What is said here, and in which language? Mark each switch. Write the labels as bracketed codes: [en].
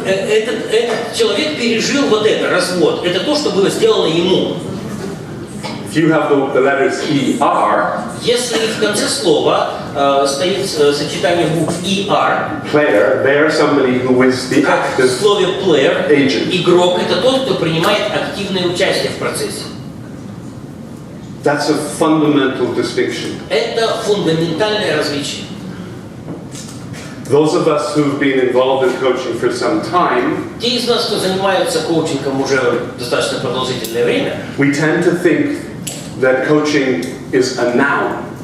[ru] Этот человек пережил вот это, развод. Это то, что было сделано ему. [en] If you have the letters ER, [ru] если в конце слова стоит сочетание букв ER, [en] player, they are somebody who is the active [ru] в слове player, [en] agent. [ru] Игрок это тот, кто принимает активное участие в процессе. [en] That's a fundamental distinction. [ru] Это фундаментальное различие. [en] Those of us who've been involved in coaching for some time, [ru] те из нас, кто занимается коучингом уже достаточно продолжительное время, [en] we tend to think that coaching is a noun.